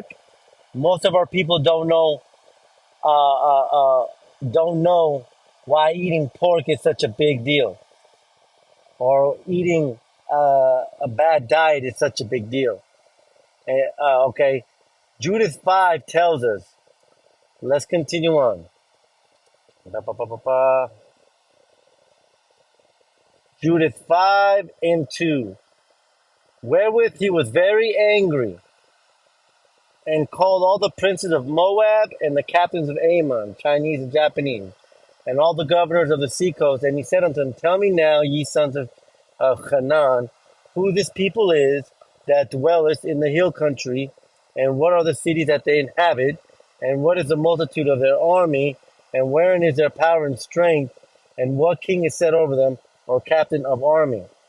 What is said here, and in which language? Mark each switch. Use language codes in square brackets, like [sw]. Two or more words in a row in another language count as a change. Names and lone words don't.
[en] Most of our people uh, uh, don't know why eating pork is such a big deal, or eating a bad diet is such a big deal. Okay, Judith 5 tells us. Let's continue on. Ba-ba-ba-ba-ba. Judith 5 and 2. Wherewith he was very angry, and called all the princes of Moab and the captains of Ammon, Chinese and Japanese, and all the governors of the seacoast. And he said unto them, Tell me now, ye sons of Canaan, who this people is that dwelleth in the hill country, and what are the cities that they inhabit, and what is the multitude of their army, and wherein is their power and strength, and what king is set over them, or captain of army.